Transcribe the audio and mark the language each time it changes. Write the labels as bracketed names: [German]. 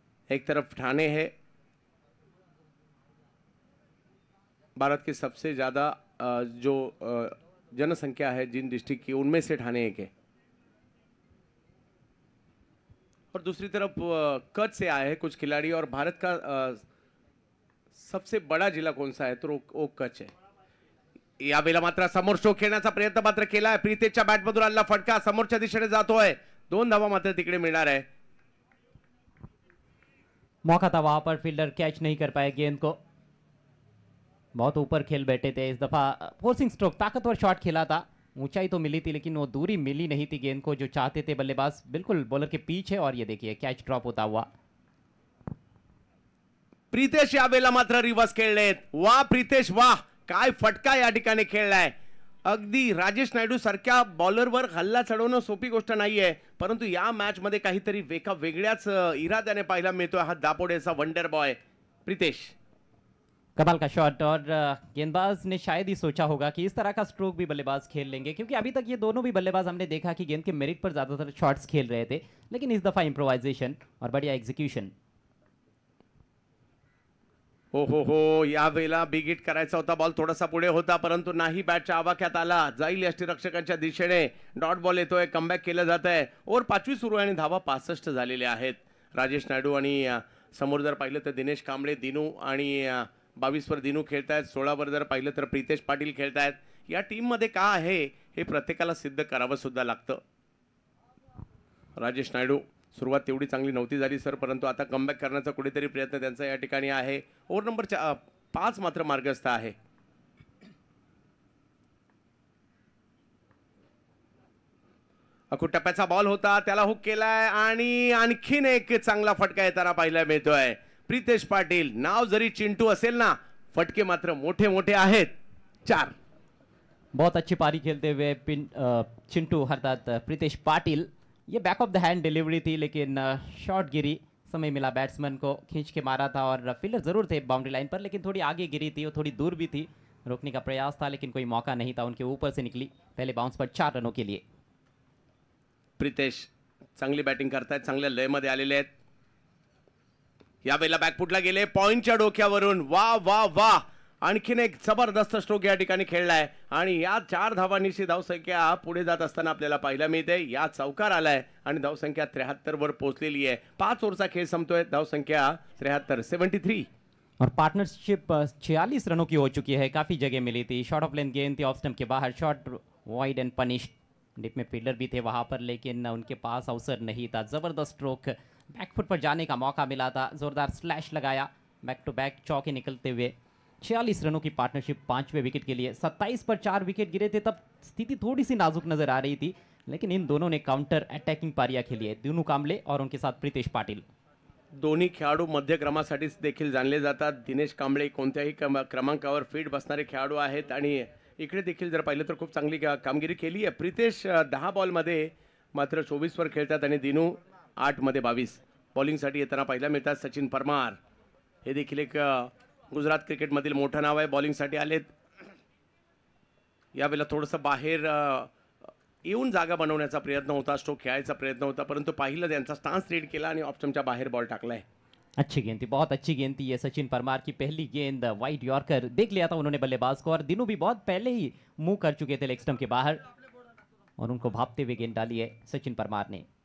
[Hindi] एक तरफ ठाणे है, भारत की सबसे ज़्यादा जो जनसंख्या है जिन डिस्ट्रिक्ट की उनमें से ठाणे एक है. और दूसरी तरफ कच्छ से आए हैं कुछ खिलाड़ी. और भारत का सबसे बड़ा जिला कौन सा है तो वो कच्छ है. [Marathi] यावेळेला मात्र समोर स्ट्रोक खेळण्याचा प्रयत्न मात्र केलाय. प्रीतेशच्या बॅटमधून आलेला फटका समोरच्या दिशेने जातोय. 2 धावा मात्र तिकडे मिळणार आहे. [Hindi] मौका था वहां पर, फील्डर कैच नहीं कर पाए गेंद को. बहुत ऊपर खेल बैठे थे इस दफा. फोर्सिंग स्ट्रोक, ताकतवर शॉट खेला था. ऊंचाई तो मिली थी लेकिन वो दूरी मिली नहीं थी गेंद को जो चाहते थे बल्लेबाज. बिल्कुल बॉलर के पीछे और ये देखिए कैच ड्रॉप होता हुआ. [Marathi] प्रीतेश यावेळेला मात्र रिव्हर्स खेळलेत. वाह प्रीतेश वाह, काय फटका या ठिकाणी खेळलाय. अगदी राजेश नायडू सारख्या बॉलरवर हल्ला चढवणं सोपी गोष्ट नाहीये, परंतु या मॅच मध्ये काहीतरी वेगळ्याच इराद्याने पाहायला मिळतोय हा दापोडेचा वंडर बॉय प्रीतेश. [Hindi] कमाल का शॉट. और गेंदबाज ने शायद ही सोचा होगा कि इस तरह का स्ट्रोक भी बल्लेबाज खेल लेंगे, क्योंकि अभी तक ये दोनों भी बल्लेबाज हमने देखा कि गेंद के मेरिट पर ज्यादातर शॉट्स खेल रहे थे, लेकिन इस दफा इम्प्रोवाइजेशन और बढ़िया एग्जीक्यूशन. [Marathi] हो यावेळेला बिग हिट करायचा होता. बॉल थोडासा पुढे होता परंतु नाही, बॅटच्या आवाक्यात आला. जाईल यष्टीरक्षकांच्या दिशेने. डॉट बॉल येतोय. कमबॅक केलं जात आहे. ओव्हर 5वी सुरू आहे आणि धावा 65 झालेल्या आहेत. राजेश नायडू आणि समोर जर पाहिलं तर दिनेश कांबळे, दिनू आणि 22 वर दिनू खेळतायत. 16 वर जर पाहिलं तर प्रीतेश पाटील खेळतायत. या टीम मध्ये का आहे हे प्रत्येकाला सिद्ध करावं सुद्धा लागतं. राजेश नायडू, सुरुवात तेवढी चांगली नव्हती झाली सर, परंतु आता कमबॅक करण्याचा कुठेतरी प्रयत्न त्यांचा या ठिकाणी आहे. ओव्हर नंबर 5 मात्र मार्गस्थ आहे. टप्प्याचा बॉल होता, त्याला हुक केलाय आणि आणखीन एक चांगला फटका येताना पाहायला मिळतोय. प्रीतेश पाटील, नाव जरी चिंटू असेल ना, फटके मात्र मोठे मोठे आहेत. 4. [Hindi] बहुत अच्छी पारी खेलते हुए चिंटू अर्थात प्रीतेश पाटिल. ये back of the hand delivery थी लेकिन शॉट गिरी. समय मिला बैट्समैन को, खींच के मारा था और फील्डर जरूर थे बाउंड्री लाइन पर, लेकिन थोड़ी आगे गिरी थी और थोड़ी दूर भी थी. रोकने का प्रयास था लेकिन कोई मौका नहीं था. उनके ऊपर से निकली. पहले बाउंस पर 4 रनों के लिए. [Marathi] प्रीतेश चांगली बॅटिंग करतायत, चांगल्या लयमध्ये आलेले आहेत. यावेळेला बॅकफुटला गेले पॉइंटच्या डोक्यावरून. वा वा वा, आणखीन एक जबरदस्त स्ट्रोक या ठिकाणी खेळलाय आणि या 4 धावांची धावसंख्या पुढे जात असताना आपल्याला पाहायला मिळते. या चौकार आलाय आणि धावसंख्या 73 वर पोहोचलेली आहे. 5 ओव्हरचा खेळ संपतोय. धावसंख्या 73, 73. [Hindi] और पार्टनरशिप 46 रनों की हो चुकी है. काफी जगह मिली थी. शॉर्ट ऑफ लेंथ गेंद थी ऑफ स्टंप के बाहर. Shot [English] Wide and punished. [Hindi] Dip में फील्डर भी थे वहां पर लेकिन उनके पास अवसर नहीं था. जबरदस्त स्ट्रोक. बैकफुट पर जाने का मौका मिला था. जोरदार स्लैश लगाया. बैक टू बैक चौके निकलते हुए 46 रनों की पार्टनरशिप 5वें विकेट के लिए. 27 पर 4 विकेट गिरे थे तब स्थिति थोड़ी सी नाजुक नजर आ रही थी, लेकिन इन दोनों ने काउंटर अटैकिंग पारियां खेली है. दिनू कांबळे और उनके साथ प्रीतेश पाटिल. [Marathi] दोन्ही खेळाडू मध्य क्रमासाठी देखील जाणले जातात. दिनेश कांबळे कोणत्याही क्रमांकावर फिट बसणारे खेळाडू आहेत आणि इकडे देखील जर पाहिलं तर खूप चांगली कामगिरी केली आहे. प्रीतेश 10 बॉलमध्ये मात्र 24 वर खेळतात आणि दिनू 8 मध्ये 22. बॉलिंगसाठी येताना पाहायला मिळतात सचिन परमार. हे देखील एक गुजरात क्रिकेटमधील मोठं नाव आहे. बॉलिंगसाठी आलेत. यावेळेला थोडंसं बाहेर येऊन जागा बनवण्याचा प्रयत्न होता, स्ट्रोक खेळायचा प्रयत्न होता, परंतु पाहिलं त्यांचा स्टान्स रीड केला आणि ऑफ स्टंपच्या बाहेर बॉल टाकलाय. [Hindi] अच्छी गेंद थी, बहुत अच्छी गेंद थी ये सचिन परमार की. पहली गेंद वाइड यॉर्कर देख लिया था उन्होंने बल्लेबाज को और दिनू भी बहुत पहले ही मूव कर चुके थे लेग स्टंप के बाहर और उनको भापते हुए गेंद डाली है सचिन परमार ने.